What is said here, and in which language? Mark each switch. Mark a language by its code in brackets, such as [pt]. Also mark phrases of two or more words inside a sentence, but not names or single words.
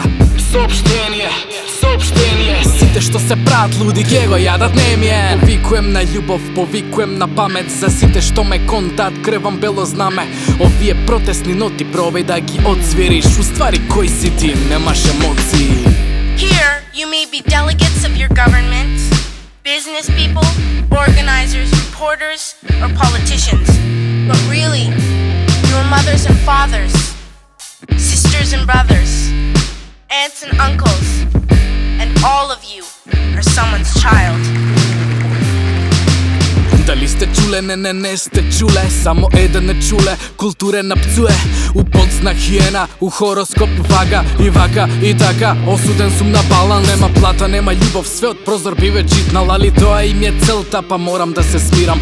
[mk] Сообштение, сообштение. Сите што се прават луди ке го јадат не ми е. Повикуем на љубов, повикуем на памет. За сите што ме контат, кревам бело знаме. Овие протестни ноти пробај да ги одзвириш. Уствари кој си ти, немаш емоции. [en] Here, you may be delegates of your government, business people, organizers, reporters, or politicians. But really, your mothers and fathers, sisters and brothers, aunts and uncles, and all of you are someone's child. [mk] Дали сте чуле? Не сте чуле. Само еден не чуле. Културен пцуе. У подзнак хиена, у хороскоп вага и вака и така. Осуден сум на баланс. Нема плата, нема љубов, све од прозор би веќе читнал. Али тоа им е целта, па морам да се смирам.